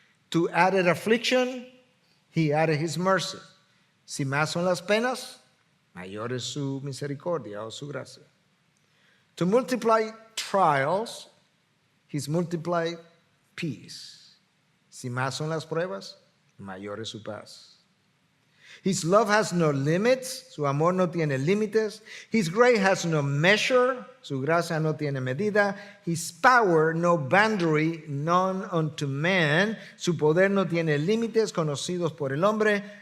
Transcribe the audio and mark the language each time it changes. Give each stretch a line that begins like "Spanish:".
English: To added affliction, he added his mercy.
Spanish: Si más son las penas, mayor es su misericordia o su gracia.
English: To multiply trials, he's multiplied peace.
Spanish: Si más son las pruebas, mayor es su paz.
English: His love has no limits,
Spanish: su amor no tiene límites.
English: His grace has no measure,
Spanish: su gracia no tiene medida.
English: His power no boundary, known unto man,
Spanish: su poder no tiene límites conocidos por el hombre.